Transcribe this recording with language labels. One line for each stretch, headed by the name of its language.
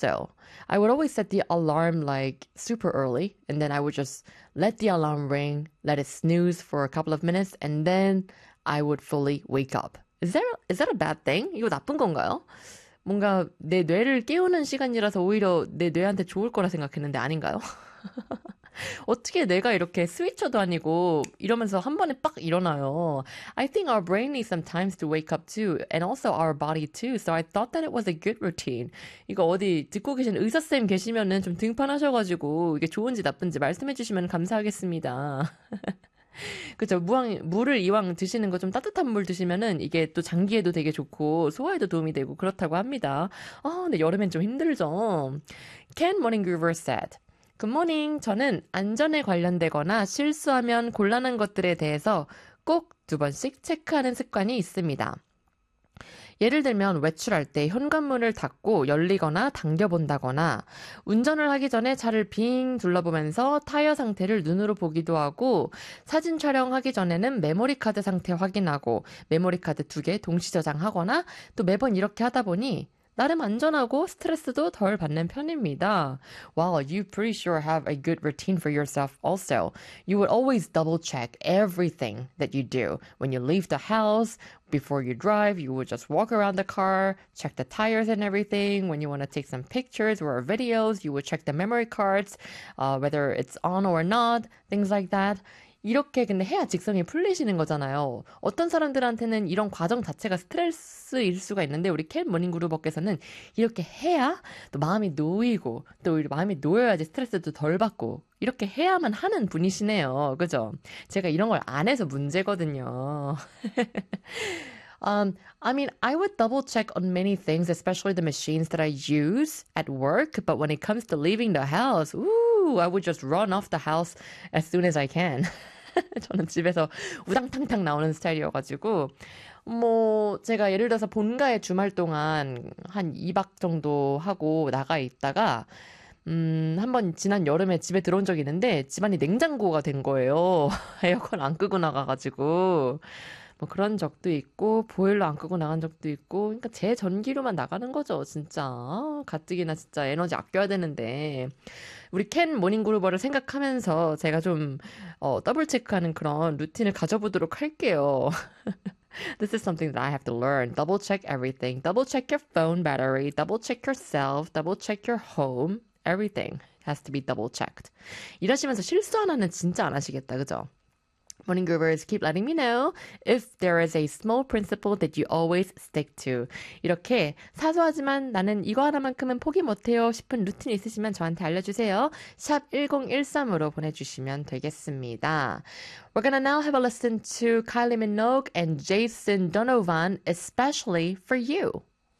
English: So I would always set the alarm like super early, and then I would just let the alarm ring, let it snooze for a couple of minutes, and then I would fully wake up. Is that a bad thing?
Korean: 이거 나쁜 건가요? 뭔가 내 뇌를 깨우는 시간이라서 오히려 내 뇌한테 좋을 거라 생각했는데 아닌가요? 어떻게 내가 이렇게 스위처도 아니고 이러면서 한 번에 빡 일어나요?
English: I think our brain needs some time to wake up too, and also our body too. So I thought that it was a good routine.
Korean: 이거 어디 듣고 계신 의사쌤 계시면은 좀 등판하셔가지고 이게 좋은지 나쁜지 말씀해 주시면 감사하겠습니다. 그쵸. 물을 이왕 드시는 거좀 따뜻한 물 드시면은 이게 또 장기에도 되게 좋고 소화에도 도움이 되고 그렇다고 합니다. 아, 근데 여름엔 좀 힘들죠.
English: Ken Moninguver said, Good morning.
Korean: 저는 안전에 관련되거나 실수하면 곤란한 것들에 대해서 꼭두 번씩 체크하는 습관이 있습니다. 예를 들면 외출할 때 현관문을 닫고 열리거나 당겨본다거나 운전을 하기 전에 차를 빙 둘러보면서 타이어 상태를 눈으로 보기도 하고 사진 촬영하기 전에는 메모리 카드 상태 확인하고 메모리 카드 두개 동시 저장하거나 또 매번 이렇게 하다 보니 나름 안전하고 스트레스도 덜 받는 편입니다.
English: Well, you pretty sure have a good routine for yourself also. You would always double check everything that you do. When you leave the house, before you drive, you would just walk around the car, check the tires and everything. When you want to take some pictures or videos, you would check the memory cards, whether it's on or not, things like that.
Korean: 이렇게 근데 해야 직성이 풀리시는 거잖아요. 어떤 사람들한테는 이런 과정 자체가 스트레스일 수가 있는데 우리 켄 모닝그루버께서는 이렇게 해야 또 마음이 놓이고 또 우리 마음이 놓여야지 스트레스도 덜 받고 이렇게 해야만 하는 분이시네요. 그죠? 제가 이런 걸안 해서 문제거든요.
English: I would double check on many things, especially the machines that I use at work. But when it comes to leaving the house, I would just run off the house as soon as I can.
Korean: 저는 집에서 우당탕탕 나오는 스타일이어가지고, 뭐, 제가 예를 들어서 본가에 주말 동안 한 2박 정도 하고 나가 있다가, 한번 지난 여름에 집에 들어온 적이 있는데, 집안이 냉장고가 된 거예요. 에어컨 안 끄고 나가가지고. 뭐 그런 적도 있고 보일러 안 끄고 나간 적도 있고 그러니까 제 전기로만 나가는 거죠 진짜 가뜩이나 진짜 에너지 아껴야 되는데 우리 켄 모닝그루버를 생각하면서 제가 좀 더블 체크하는 그런 루틴을 가져보도록 할게요.
English: This is something that I have to learn. Double check everything. Double check your phone battery. Double check yourself. Double check your home. Everything has to be double checked.
Korean: 이러시면서 실수 하나는 진짜 안 하시겠다, 그죠?
English: Morning Groovers, keep letting me know if there is a small principle that you always stick to.
Korean: 이렇게 사소하지만 나는 이거 하나만큼은 포기 못해요 싶은 루틴 있으시면 저한테 알려주세요. 샵 1013으로 보내주시면 되겠습니다.
English: We're gonna now have a listen to Kylie Minogue and Jason Donovan, especially for you.